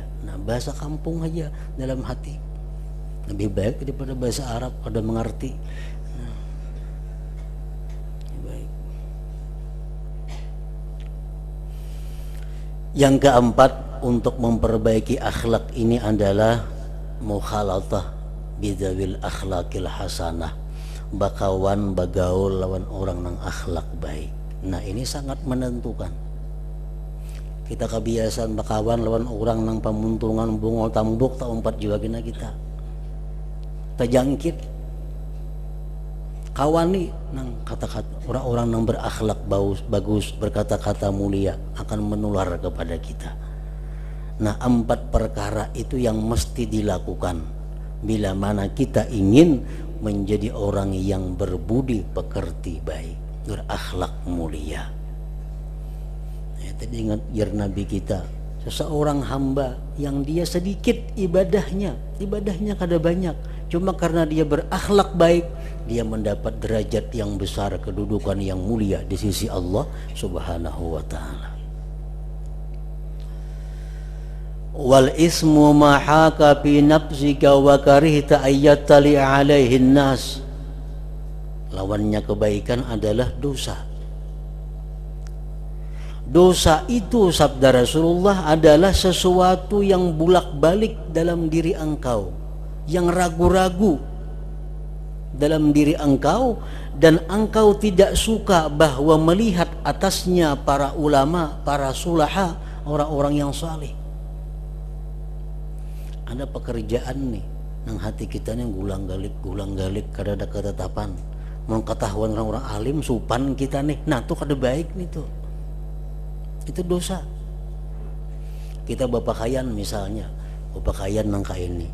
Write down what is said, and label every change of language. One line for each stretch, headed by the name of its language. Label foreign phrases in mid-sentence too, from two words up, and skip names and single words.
Indonesian: Nah, bahasa kampung aja dalam hati lebih baik daripada bahasa Arab ada mengerti. Nah, baik. Yang keempat, untuk memperbaiki akhlak ini adalah
Arabic: مخالطة بذوي الأخلاق الحسنة,
Banjar: bakawan bagaul lawan orang nang akhlak baik. Nah,
Indonesian: ini sangat menentukan.
Banjar: Kita kebiasaan bakawan lawan orang nang pamuntungan bungol tambuk tak umpat juga kena kita terjangkit.
Indonesian: Kawani nang kata-kata orang-orang nang berakhlak bagus, berkata-kata mulia akan menular kepada kita. Nah, 4 perkara itu yang mesti dilakukan bila mana kita ingin menjadi orang yang berbudi pekerti baik, berakhlak mulia. Ya, tadi ingat jar Nabi kita, seseorang hamba yang dia sedikit ibadahnya kada banyak, cuma karena dia berakhlak baik, dia mendapat derajat yang besar, kedudukan yang mulia di sisi Allah Subhanahu wa ta'ala.
Arabic: والإثم ما حاك في نفسك وكرهت أن يطلع عليه الناس.
Indonesian: Lawannya kebaikan adalah dosa. Dosa itu, sabda Rasulullah, adalah sesuatu yang bulak-balik dalam diri engkau, yang ragu-ragu dalam diri engkau, dan engkau tidak suka bahwa melihat atasnya para ulama, para sulaha, orang-orang yang saleh.
Banjar: Ada pekerjaan nih nang hati kita nih gulang-galik kada ada ketetapan. Mun ketahuan orang-orang alim supan kita nih, nah tuh kada baik nih tuh.
Indonesian: Itu dosa. Kita berpakaian misalnya, berpakaian nang ini.